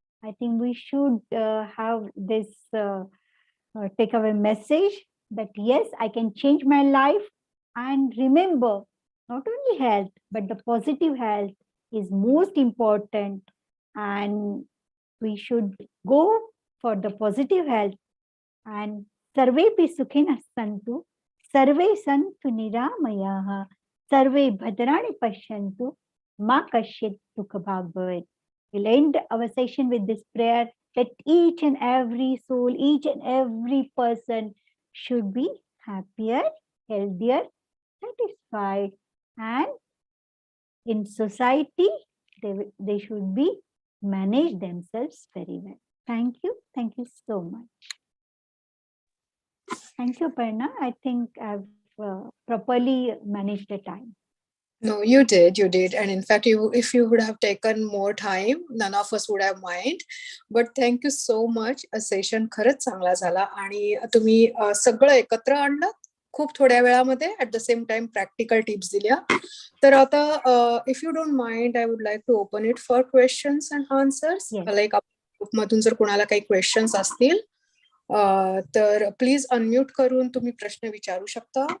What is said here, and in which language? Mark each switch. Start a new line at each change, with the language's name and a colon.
English: I think we should have this takeaway message that yes, I can change my life. And remember, not only health, but the positive health is most important. And we should go for the positive health.
Sanskrit: And सर्वेपि सुखिनः सन्तु, सर्वे सन्तु निरामयाः, सर्वे भद्राणि पश्यन्तु, मा कश्चित् दुःखभाग् भवेत्.
English: We'll end our session with this prayer that each and every soul, each and every person should be happier, healthier, satisfied, and in society they should be manage themselves very well. Thank you so much. Thank you, Parna. I think I've properly managed the time. No, you did. And in fact, if you would have taken more time, none of us would have mind. But thank you so much. A session
Marathi: खरंच चांगला झाला आणि तुम्ही सगळं एकत्र आणलं खूप थोड्या वेळामध्ये.
English: at the same time practical tips
Marathi: दिल्या. तर आता
English: If you don't mind, I would like to open it for questions and answers.
Marathi: Like ग्रुपमधून जर कोणाला काही क्वेश्चन्स असतील तर प्लीज अनम्यूट करून तुम्ही प्रश्न विचारू शकता.